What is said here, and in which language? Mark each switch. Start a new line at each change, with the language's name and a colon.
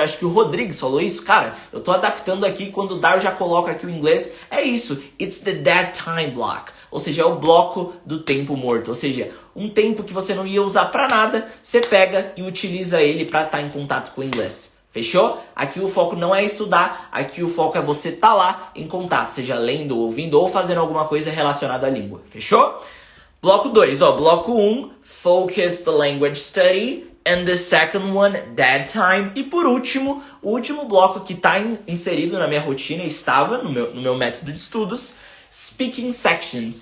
Portuguese: Acho que o Rodrigues falou isso, cara, eu tô adaptando aqui, quando dá eu já coloco aqui o inglês, é isso,
English: it's the dead time block,
Portuguese: ou seja, é o bloco do tempo morto, ou seja, um tempo que você não ia usar pra nada, você pega e utiliza ele pra estar em contato com o inglês. Fechou? Aqui o foco não é estudar, aqui o foco é você estar lá em contato, seja lendo, ouvindo ou fazendo alguma coisa relacionada à língua. Fechou? Bloco 2, bloco 1,
English: focused language study. And the second one, that time.
Portuguese: E por último, o último bloco que está inserido na minha rotina, estava no meu método de estudos, speaking sections.